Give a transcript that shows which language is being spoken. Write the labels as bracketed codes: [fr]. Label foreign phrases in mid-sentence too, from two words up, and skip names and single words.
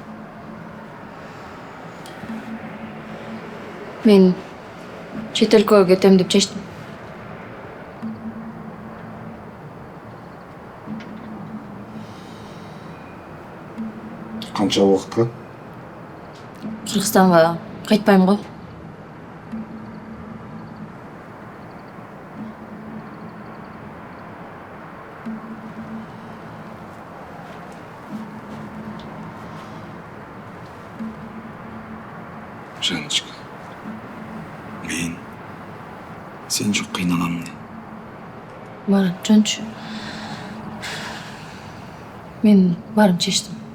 [ky] Мен чет өлкөгө кетем деп чечтим. Канча убакытка? Кыргызстанга кайтпайм го. [kk] Жанчика, мен сен жоқ қиналамын. [ky] Марат, жөнчү. Мен барым чечтим.